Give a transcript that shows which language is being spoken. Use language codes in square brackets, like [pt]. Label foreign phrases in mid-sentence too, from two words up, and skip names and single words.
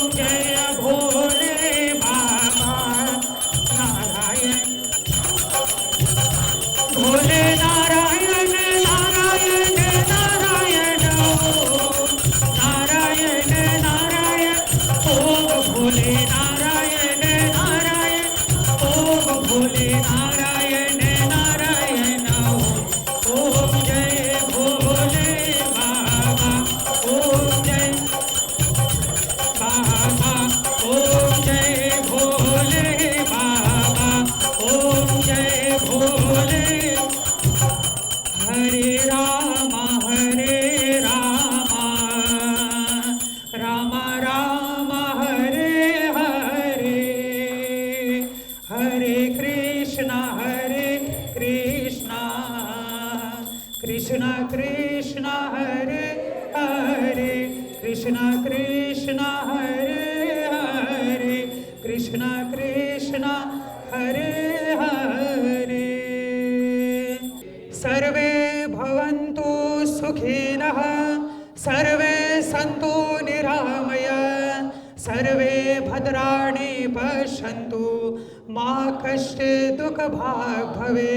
[hi] जय भोले बाबा नारायण, भोले नारायण नारायण नारायण ओम, नारायण नारायण ओम भोले नारायण नारायण ओम भोले नारायण नारायण ओम। जय भोले बाबा ओम, जय बाबा ओम, जय भोले बाबा ओम, जय भोले। हरे राम राम राम हरे हरे, हरे कृष्णा कृष्ण कृष्ण हरे हरे, कृष्ण कृष्ण हरे हरे, कृष्ण कृष्ण हरे हरे। [sa] सर्वे भवन्तु सुखिनः, सर्वे सन्तु निरामय, सर्वे भद्राणि पश्यन्तु, मा कश्चित् दुःखभाग् भवेत्।